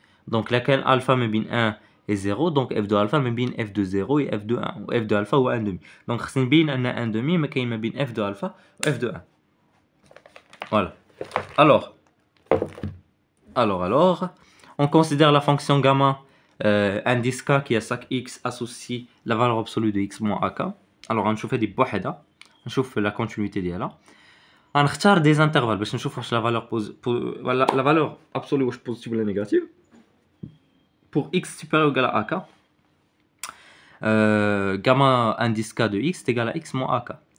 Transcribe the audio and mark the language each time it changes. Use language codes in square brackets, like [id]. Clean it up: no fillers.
[fr] Donc là [ar] كان [fr] alpha [ar] ما بين [fr] 1 et 0, donc f de alpha ما بين f de 0 et f de 1, ou f de alpha ou 1 demi. [ar] Donc خصني نبين ان 1 demi ما كاين ما بين [fr] f de alpha [ar] و f de 1. [fr] Voilà. Alors, on considère la fonction gamma indice k qui a chaque x associe la valeur absolue de x moins ak. Alors on [ar] نشوف هذه بوحدها, نشوف [fr] la continuité [ar] ديالها. غنختار [fr] des intervalles [ar] باش نشوف واش [fr] la valeur absolue واش positive ou négative. Pour x supérieur ou égal à ak, gamma indice k de x est égal à x moins ak.